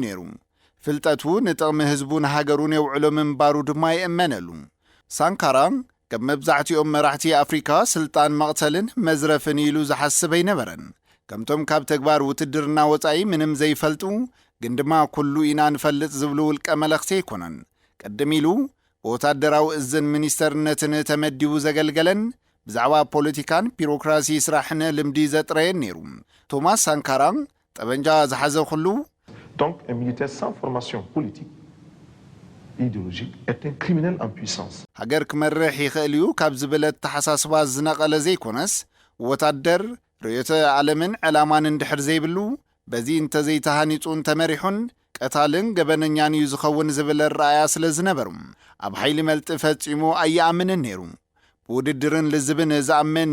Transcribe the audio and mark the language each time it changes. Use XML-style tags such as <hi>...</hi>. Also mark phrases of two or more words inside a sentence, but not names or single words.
<ti>ነይሩ። ፍልጠቱ ንጥቕሚ ህዝቡን ሃገሩን የውዕሎ ምንባሩ ድማ ይእመነሉ። ሳንካራ ከም መብዛሕትኦም መራሕቲ ኣፍሪካ ስልጣን መቕተልን መዝረፍን ኢሉ ዝሓስብ ኣይነበረን። ከምቶም ካብ ተግባር ውትድርና ወፃኢ ምንም ዘይፈልጡ ግን ድማ ኩሉ ኢና ንፈልጥ ዝብሉ ውልቀ መለኽቲ ኣይኮነን። ቀደም ኢሉ ብወታደራዊ እዝን ሚኒስተርነትን ተመዲቡ ዘገልገለን ብዛዕባ ፖለቲካን ቢሮክራሲ ስራሕን ልምዲ ዘጥረየን ነይሩ። ቶማስ ሳንካራ ጠበንጃ ዝሓዘ ኩሉ</ti> <fr>donc un militaire sans formation politique idéologique est un criminel en puissance</fr> <ti>ሃገር ክመርሕ ይኽእል እዩ ካብ ዝብለት ተሓሳስባ ዝነቐለ ዘይኮነስ ወታደር ርዕዮተ ዓለምን ዕላማን እንድሕር ዘይብሉ በዚ እንተዘይተሃኒፁን ተመሪሑን ቀታልን ገበነኛን እዩ ዝኸውን ዝብል ራእያ ስለ ዝነበሩ ኣብ ሓይሊ መልጢ ፈጺሙ ኣይኣምንን ነይሩ። ብውድድርን ልዝብን ዝኣምን</ti>